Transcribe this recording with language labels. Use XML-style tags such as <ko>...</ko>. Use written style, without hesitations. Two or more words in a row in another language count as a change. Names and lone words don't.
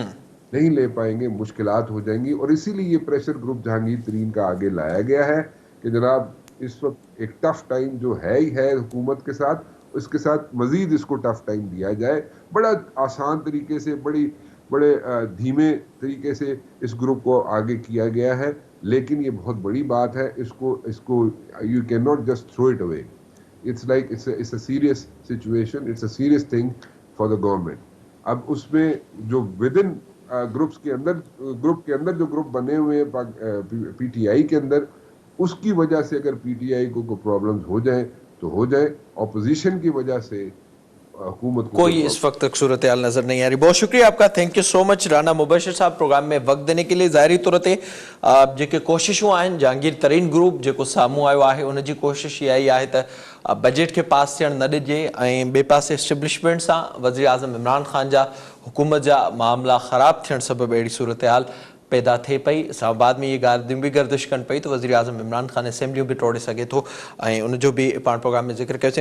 <ur>نہیں لے پائیں گے، مشکلات ہو جائیں گی. اور اسی لیے یہ پریشر گروپ جہانگیر ترین کا آگے لایا گیا ہے کہ جناب اس وقت ایک</ur> <en>tough time</en> <ur>جو ہے ہی ہے حکومت کے ساتھ، اس کے ساتھ مزید اس کو</ur> <en>tough time</en> <ur>دیا جائے. بڑا آسان طریقے سے، بڑے دھیمے طریقے سے اس گروپ کو آگے کیا گیا ہے، لیکن یہ بہت بڑی بات ہے. اس کو</ur> <en>you can not just throw it away. It's like it's a serious situation, it's a serious thing for the government.</en> <ur>اب اس میں جو ود ان گروپ کے اندر جو گروپ بنے ہوئے ہیں پی ٹی آئی کے اندر، اس کی وجہ سے اگر پی ٹی آئی کو پرابلمز ہو جائیں تو ہو جائیں. اپوزیشن کی وجہ سے حکومت کو کوئی اس وقت تک صورتحال نظر نہیں آ رہی. بہت شکریہ آپ کا،</ur> <en>thank you so much</en> <ur>رانا مبشر صاحب پروگرام میں وقت دینے کے لیے.</ur> <sd>ظاہری طور تے जेके कोशिशूं आहिनि जहांगीर तरीन ग्रुप जेको साम्हूं आयो आहे उन जी कोशिश इहा ई आहे त बजट खे पास थियणु न ॾिजे, ऐं ॿिए पासे एस्टेब्लिशमेंट सां वज़ीर आज़म इमरान ख़ान जा हुकूमत जा मामला ख़राब थियण सबबि अहिड़ी सूरतहाल पैदा थिए पई. इस्लामाबाद में ये ॻाल्हियूं बि गर्दिश कनि पई त वज़ीर आज़म इमरान ख़ान असेंबलियूं बि टोड़े सघे थो, ऐं उनजो बि पाण प्रोग्राम में ज़िक्र कयोसीं.</sd>